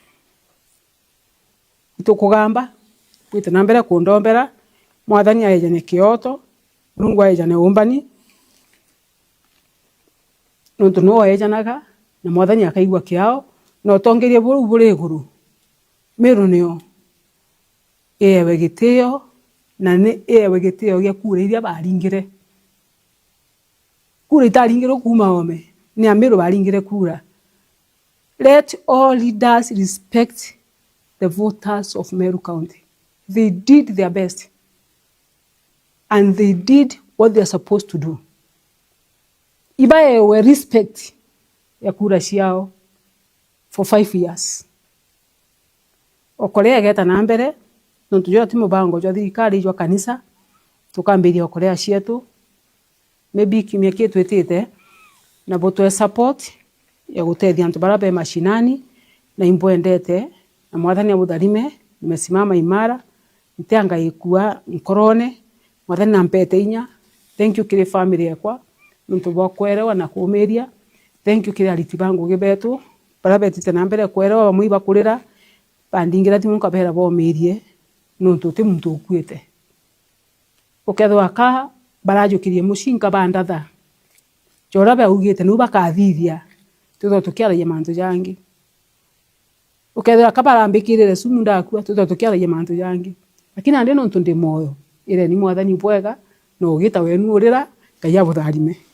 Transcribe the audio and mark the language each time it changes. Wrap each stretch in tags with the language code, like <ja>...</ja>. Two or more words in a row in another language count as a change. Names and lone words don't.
<mer>tukugamba kwite nambere kundombera mwathani aejane kioto Mungu aejane umbani nontu no ejanaga na mwathani akaigua kiao no tongerie buri iguru Meru nio ewe gitio na ni ewe gitio gia kura iria baringire kura itaringire kuma ome ni Meru baringire kura.</mer> <en>Let all leaders respect the voters of Meru County. They did their best and they did what they are supposed to do.</en> <mer>Iba ewe respect ya kura ciao</mer> <en>for 5 years.</en> <mer>Okorea geta na mbere nontu jo timo bango jo thirikari jo kanisa tukambiria okorea cietu maybe kimya kietu etete na boto support ya gutethia antu bara be mashinani na imboendete na mwathani abutharime</mer> <sw>nimesimama imara</sw> <mer>ntianga ikua nkorone mwathani nampete inya.</mer> <en>Thank you</en> <mer>kire family yakwa nontu bokwerewa na kuumiria.</mer> <en>Thank you</en> <mer>kire ariti bangu gibetu bara betite na mbere kwerewa bamwe bakurira bandingira timu kabera bomirie nontu ti muntu ukuite ukethwa ka barajukirie mushinga bandatha jora ba ugite nu bakathithia tutho tukiaragia mantu jangi ukethwa ka barambikirire sumu ndakua tutho tukiaragia mantu jangi lakini ande nontu ndi moyo ire ni mwathani bwega no ugita wenu urira Ngai abutharime.</mer>